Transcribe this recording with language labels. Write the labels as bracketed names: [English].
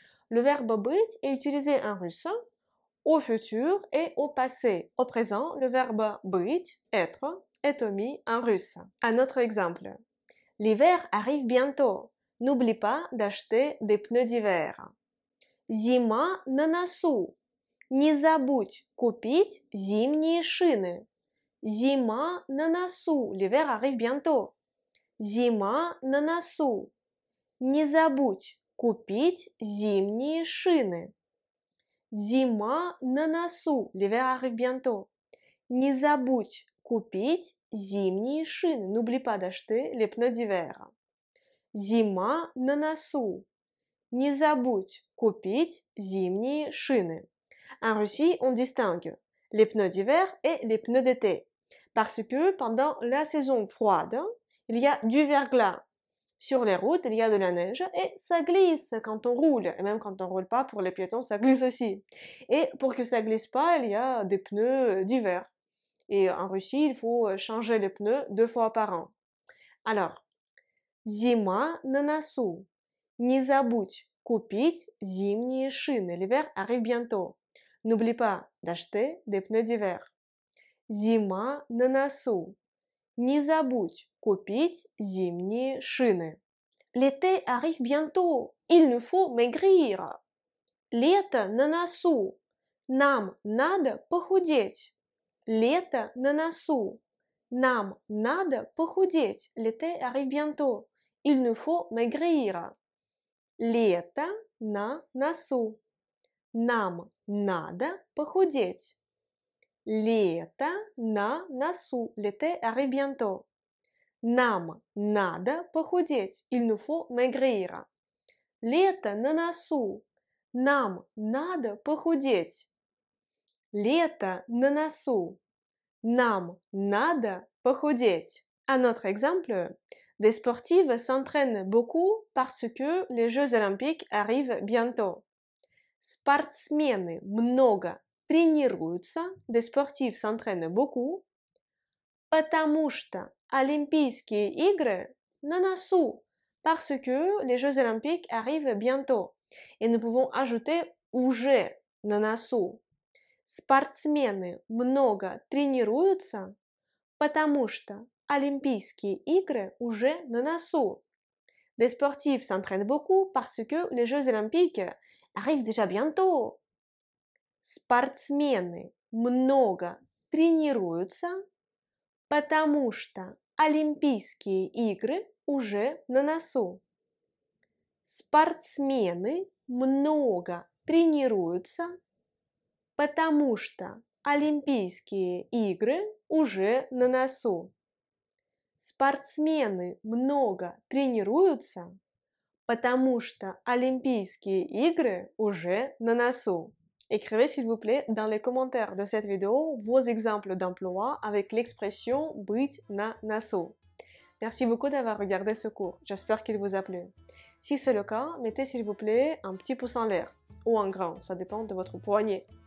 [French] Le verbe быть est utilisé en russe au futur et au passé. Au présent, le verbe быть, être, est omis en russe. Un autre exemple. L'hiver arrive bientôt. N'oublie pas d'acheter des pneus d'hiver. [Russian] Зима на носу. Не забудь купить зимние шины. Зима на носу. [French] L'hiver arrive bientôt. [Russian] Зима на носу. Не забудь купить зимние шины. Зима на носу. [French] L'hiver arrive bientôt. [Russian] Не забудь купить зимние шины. [French] N'oublie pas d'acheter les pneus d'hiver. [Russian] Зима на носу. Не забудь купить зимние шины. [French] En Russie, on distingue les pneus d'hiver et les pneus d'été. Parce que pendant la saison froide, il y a du verglas. Sur les routes, il y a de la neige et ça glisse quand on roule. Et même quand on roule pas, pour les piétons, ça glisse aussi. Et pour que ça glisse pas, il y a des pneus d'hiver. Et en Russie, il faut changer les pneus 2 fois par an. [Russian] Alors, зима на носу. Не забудь купить зимние шины. [French] L'hiver arrive bientôt. N'oublie pas d'acheter des pneus d'hiver. [Russian] Зима на носу. Не забудь купить зимние шины. [French] L'été arrive bientôt. Il nous faut maigrir. [Russian] Лето на носу. Нам надо похудеть. Лето на носу. Нам надо похудеть. [French] L'été arrive bientôt. Il nous faut maigrir. [Russian] Лето на носу. Нам надо похудеть. Лето на носу. [French] L'été arrive bientôt. [Russian] Нам надо похудеть. [French] Il nous faut maigrir. [Russian] Лето на носу. Нам надо похудеть. Лето на носу. Нам надо похудеть. [French] Un autre exemple. Des sportives s'entraînent beaucoup parce que les Jeux olympiques arrivent bientôt. [Russian] Спортсмены много тренируются. [French] Des sportifs s'entraînent beaucoup. [Russian] Потому что Olympiques игры на носу. [French] Parce que les Jeux olympiques arrivent bientôt. Et nous pouvons ajouter [Russian] уже на носу. Спортсмены много тренируются, потому что Олимпийские игры уже на носу. [French] Des sportifs s'entraînent beaucoup parce que les Jeux olympiques arrivent déjà bientôt. [Russian] Спортсмены много тренируются, потому что Олимпийские игры уже на носу. Спортсмены много тренируются, потому что Олимпийские игры уже на носу. Спортсмены много тренируются, потому что Олимпийские игры уже на носу. [French] Écrivez s'il vous plaît dans les commentaires de cette vidéo vos exemples d'emploi avec l'expression [Russian] быть на носу. [French] Merci beaucoup d'avoir regardé ce cours, j'espère qu'il vous a plu. Si c'est le cas, mettez s'il vous plaît un petit pouce en l'air, ou en grand, ça dépend de votre poignet.